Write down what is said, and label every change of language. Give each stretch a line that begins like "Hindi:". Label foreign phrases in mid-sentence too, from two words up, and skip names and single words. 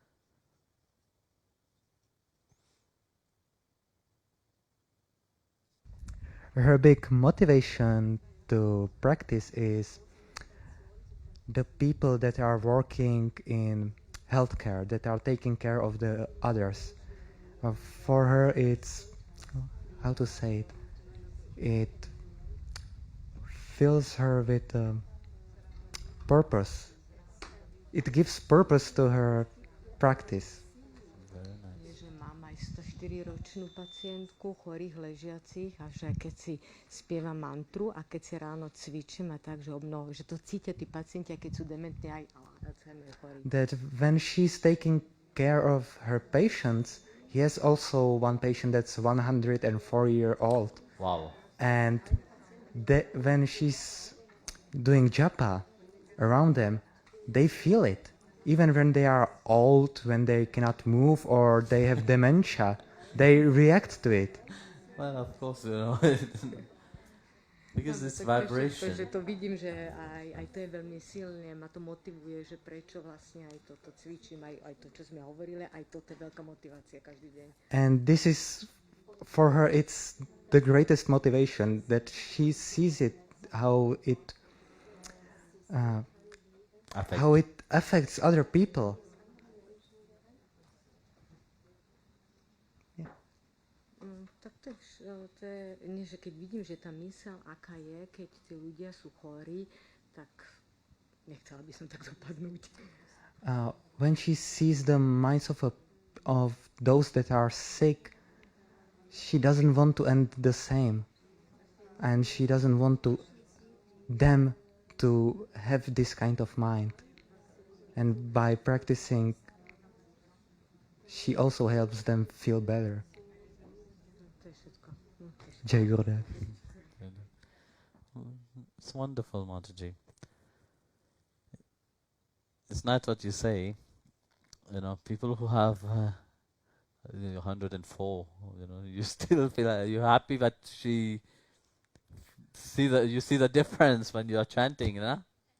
English: Her big motivation to practice is the people that are working in healthcare, that are taking care of the others. For her, it's, how to say it, it fills her with purpose. It gives purpose to her practice.
Slovak: Že mám aj 104-ročnú pacientku, chorých ležiacich, a že keď si spievam mantru a keď si ráno cvičím a tak, že že to cítia tí pacienti, a keď sú dementní aj Alzheimer chorí.
English: That when she's taking care of her patients, he has also one patient that's 104-year-old. Wow. And when she's doing japa around them, they feel it. Even when they are old, when they cannot move or they have dementia, they react to it. Well, of course, you know. Because it's vibration.
Slovak: Takže to vidím, že aj to je veľmi silné, ma to motivuje, že prečo vlastne aj toto cvičím, aj to, čo sme hovorili, aj toto je veľká motivácia každý deň.
English: And this is, for her, it's the greatest motivation, that she sees it, how it affects other people.
Slovak: To je, nie, že keď vidím, že tá myseľ, aká je, keď tí ľudia sú chorí, tak nechcela by som tak dopadnúť.
English: When she sees the minds of of those that are sick, she doesn't want to end the same, and she doesn't want to them to have this kind of mind. And by practicing, she also helps them feel better.
Slovak: To je všetko.
Sanskrit: Jai Gurudev.
English: It's wonderful, Mataji. It's not what you say. You know, people who have 104, you know, you still feel you're happy that you see the difference when you are chanting, you know?